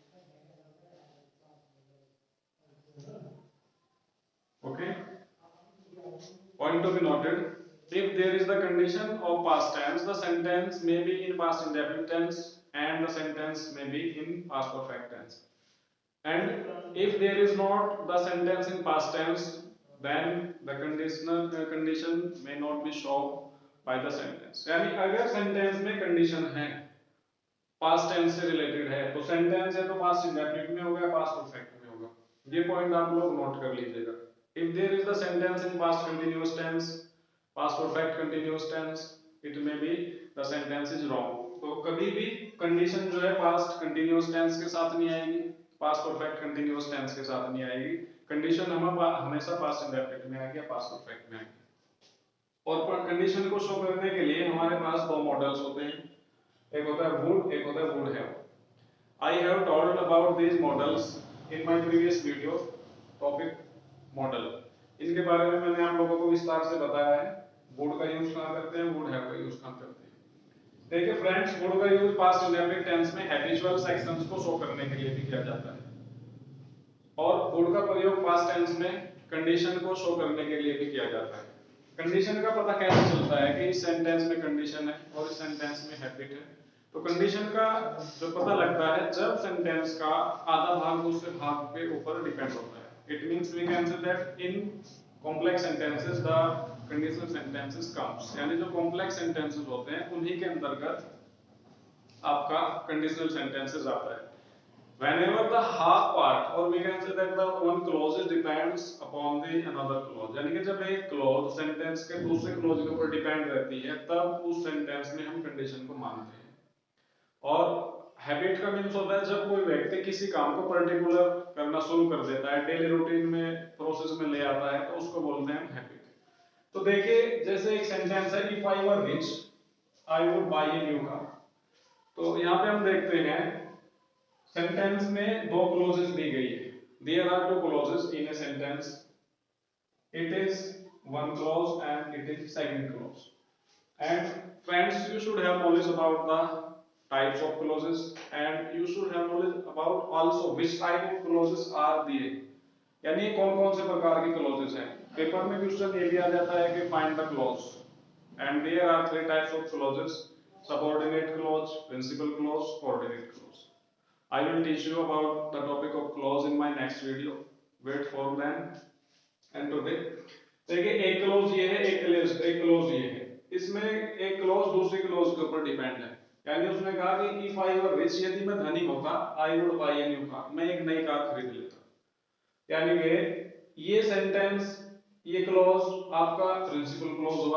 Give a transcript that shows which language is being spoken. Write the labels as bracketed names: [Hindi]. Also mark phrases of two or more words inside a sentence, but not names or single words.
[English] Okay, point to be noted, if there is the condition of past tense, the sentence may be in past indefinite tense and the sentence may be in past perfect tense. And if there is not the sentence in past tense, then the conditional condition may not be shown by the sentence. [Hindi] यानी अगर sentence में condition है, [English] past tense [Hindi] से related है, तो sentence है तो [English] past indefinite [Hindi] में होगा, [English] past perfect [Hindi] में होगा। ये point आप लोग note कर लीजिएगा। [English] If there is the sentence in past continuous tense, past perfect continuous tense, it may be the sentence is wrong. [Hindi] तो कभी भी condition जो है [English] past continuous tense [Hindi] के साथ नहीं आएगी, [English] past perfect continuous tense [Hindi] के साथ नहीं आएगी। condition हमेशा [English] past indefinite [Hindi] में आएगी या [English] past perfect [Hindi] में आएगी। और condition को show करने के लिए हमारे पास दो models होते हैं, एक होता है would, एक होता है [English] would have. I have told about these models in my previous video topic model. [Hindi] इनके बारे में मैंने आप लोगों को विस्तार से बताया है। would का यूज कहाँ करते हैं, [English] would have [Hindi] का यूज कहाँ करते हैं। देखिए फ्रेंड्स, would का यूज [English] past indefinite tense [Hindi] में [English] habitual sections [Hindi] को शो करने के लिए भी किया जाता है और would का प्रयोग [English] past tense [Hindi] में कंडीशन को शो करने के लिए भी किया जाता है। कंडीशन का पता कैसे चलता है कि इस सेंटेंस में कंडीशन है और इस सेंटेंस में हैबिट है? तो कंडीशन का जो पता लगता है जब सेंटेंस का आधा भाग दूसरे भाग के ऊपर डिपेंड होता है। [English] It means we can say that in complex sentences the conditional sentences comes, [Hindi] यानी जो [English] complex sentences [Hindi] होते हैं उन्हीं के अंतर्गत आपका [English] conditional sentences [Hindi] आता है। [English] Whenever the half part, or we can say that the one clause depends upon the another clause, [Hindi] यानी कि जब एक [English] clause sentence [Hindi] के दूसरे clause के ऊपर डिपेंड रहती है तब उस sentence में हम condition को मानते हैं। और हैबिट का मीन्स होता है जब कोई व्यक्ति किसी काम को पर्टिकुलर करना शुरू कर देता है, [English] daily routine [Hindi] में प्रोसेस में ले आता है, तो उसको बोलते हैं हैबिट। तो देखिए जैसे एक सेंटेंस है, [English] if I were rich I would buy a new car. [Hindi] तो यहाँ पे हम देखते हैं सेंटेंस में दो क्लोजेस दी गई है। [English] there are two clauses in a sentence, it is one clause and it is second clause. And friends, you should have knowledge about the types of clauses and you should have knowledge about also which type of clauses are there, [Hindi] यानी कौन कौन से प्रकार की clauses हैं। पेपर में क्वेश्चन ये भी आ जाता है कि [English] find the clause and there are three types of clauses: subordinate clause, principal clause, coordinate clause. I will teach you about the topic of clause in my next video. Wait for them. And today [Hindi] देखिए एक क्लोज ये है, एक क्लोज ये है। इसमें एक क्लोज दूसरे क्लोज के ऊपर डिपेंड है, यानी उसने कहा कि [English] if I were rich, [Hindi] यदि मैं धनी होता, [English] I would buy a new car, [Hindi] मैं एक नई कार खरीद लेता। यानी कि ये सेंटेंस, ये क्लोज आपका [English] principal clause [Hindi] हुआ।